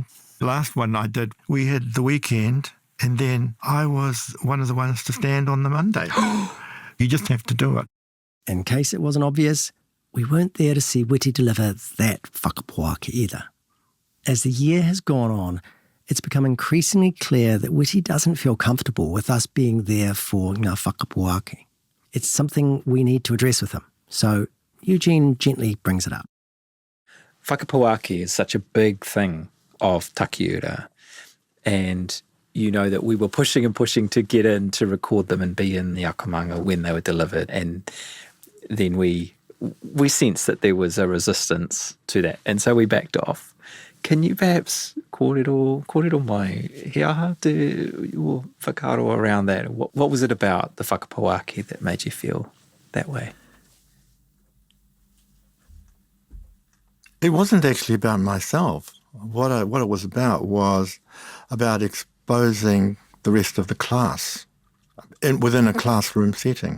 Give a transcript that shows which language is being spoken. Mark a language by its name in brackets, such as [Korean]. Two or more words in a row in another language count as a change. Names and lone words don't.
[English] The last one I did, we had the weekend, and then I was one of the ones to stand on the Monday. You just have to do it. In case it wasn't obvious, we weren't there to see Witi deliver that whakapuaki either. As the year has gone on, it's become increasingly clear that Witi doesn't feel comfortable with us being there for [Māori] ngā whakapuaki. [English] It's something we need to address with him. So Eugene gently brings it up. Whakapuaki is such a big thing of takiura, and you know that we were pushing and pushing to get in to record them and be in the akomanga when they were delivered, and then we sensed that there was a resistance to that, and so we backed off. Can you perhaps [Māori] kōrero mai, he aha te [English] your whakaro around that? What was it about the whakapuaki that made you feel that way? It wasn't actually about myself. What it was about exposing the rest of the class within a classroom setting.